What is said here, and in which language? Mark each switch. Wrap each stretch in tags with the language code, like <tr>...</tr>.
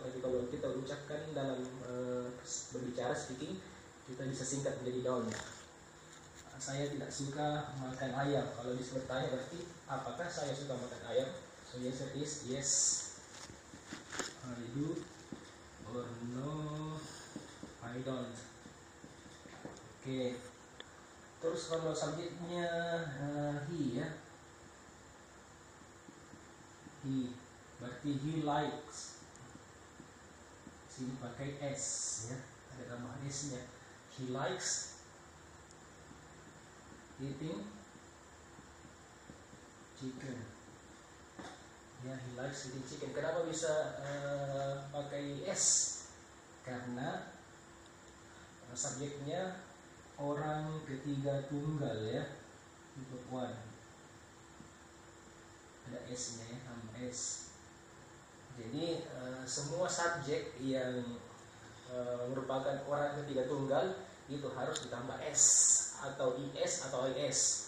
<id>Tapi kalau kita ucapkan dalam berbicara speaking, kita bisa singkat menjadi don't. Saya tidak suka makan ayam. Kalau bisa bertanya berarti apakah saya suka makan ayam?</id> <en>So the answer is yes, I do, or no, I don't.</en> <id>Oke. Terus kalau subjeknya he ya, he berarti</id> <en>he likes.</en> <id>Sini pakai s ya, ada tambahan s nya.</id> <en>He likes eating chicken. Ya, he likes eating chicken.</en> <id>Kenapa bisa pakai s? Karena subjeknya orang ketiga tunggal ya, untuk one. Ada s-nya ya, tambah s. Jadi semua subjek yang merupakan orang ketiga tunggal itu harus ditambah s atau is atau is.</id>